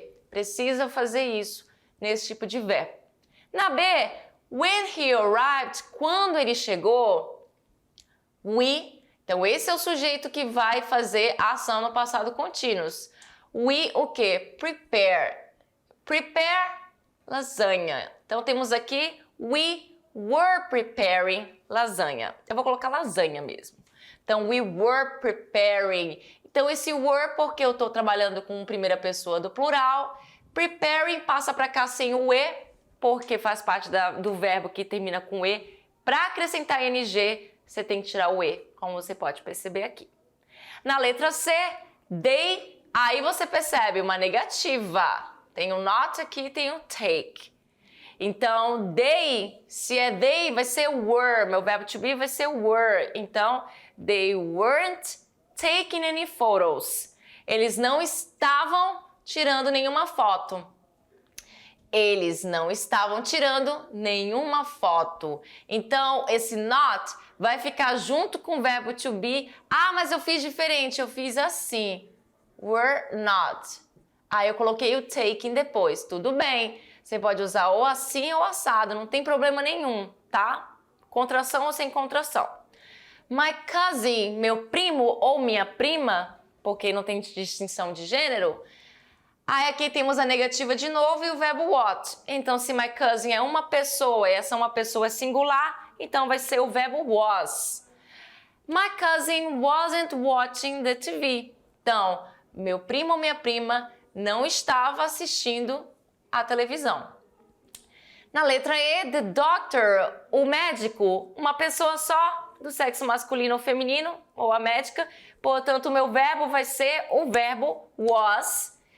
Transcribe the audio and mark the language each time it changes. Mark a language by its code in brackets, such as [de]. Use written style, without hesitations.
[pt] Precisa fazer isso nesse tipo de verbo. Na B, [en] when he arrived, [pt] quando ele chegou, we. Então, esse é o sujeito que vai fazer a ação no passado contínuo. We, o quê? Prepare. Prepare lasanha. Então, temos aqui, [en] we were preparing [pt] lasanha. Eu vou colocar lasanha mesmo. [en] Então, we were preparing. [pt] Então, esse were, porque eu estou trabalhando com primeira pessoa do plural. Preparing passa para cá sem o e, porque faz parte do verbo que termina com e. Para acrescentar ing, você tem que tirar o e, como você pode perceber aqui. Na letra C, they, aí você percebe uma negativa. Tem o not aqui e tem o take. Então, they, se é they, vai ser were. Meu verbo to be vai ser were. [en] Então, they weren't taking any photos. [pt] Eles não estavam tirando nenhuma foto. Eles não estavam tirando nenhuma foto. Então, esse not vai ficar junto com o verbo to be. Mas eu fiz diferente, eu fiz assim. [en] Were not. [pt] Aí eu coloquei o taking depois. Tudo bem. Você pode usar ou assim ou assado, não tem problema nenhum, tá? Contração ou sem contração. [en] My cousin, [pt] meu primo ou minha prima, porque não tem distinção de gênero. Aí aqui temos a negativa de novo e o verbo what. Então, se [en] my cousin [pt] é uma pessoa e essa uma pessoa é singular, então vai ser o verbo was. [en] My cousin wasn't watching the TV. [pt] Então, meu primo ou minha prima não estava assistindo a televisão. Na letra E, [en] the doctor, [pt] o médico, uma pessoa só, do sexo masculino ou feminino, ou a médica. Portanto, o meu verbo vai ser o verbo was.